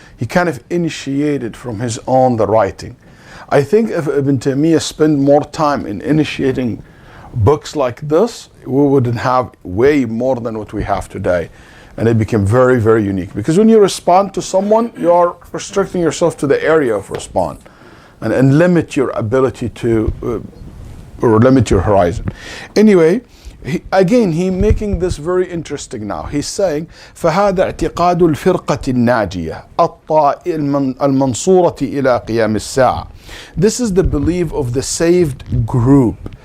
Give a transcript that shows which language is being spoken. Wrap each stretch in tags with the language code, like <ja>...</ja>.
<en>He kind of initiated from his own the writing. I think if Ibn Taymiyyah spent more time in initiating books like this, we wouldn't have way more than what we have today. And it became very, very unique. Because when you respond to someone, you are restricting yourself to the area of response and limit your ability to, or limit your horizon. Anyway, he making this very interesting now. He's saying,</en> <ar>فَهَذَا اعْتِقَادُ الْفِرْقَةِ النَّاجِيَةِ الْمَنْصُورَةِ إِلَى قِيَامِ السَّاعَةِ.</ar> <en>This is the belief of the saved group.</en>